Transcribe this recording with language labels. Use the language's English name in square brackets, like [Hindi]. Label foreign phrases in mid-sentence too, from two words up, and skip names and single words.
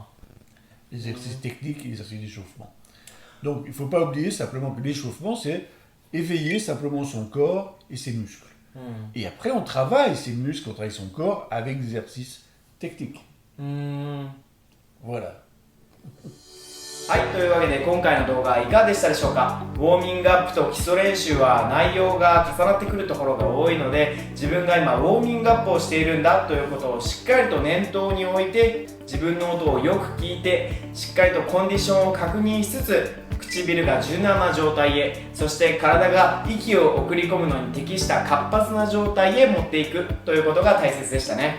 [French] Les exercices techniques et les exercices d'échauffement. Donc, il ne faut pas oublier simplement que l'échauffement, c'est éveiller simplement son corps et ses muscles. Et après, on travaille ses muscles, on travaille son corps avec des exercices techniques. Voilà. [Japanese] はい、というわけで今回の動画はいかがでしたでしょうか。ウォーミングアップと基礎練習は内容が重なってくるところが多いので、自分が今ウォーミングアップをしているんだということをしっかりと念頭に置いて、自分の音をよく聞いて、しっかりとコンディションを確認しつつ、唇が柔軟な状態へ、そして体が息を送り込むのに適した活発な状態へ持っていくということが大切でしたね。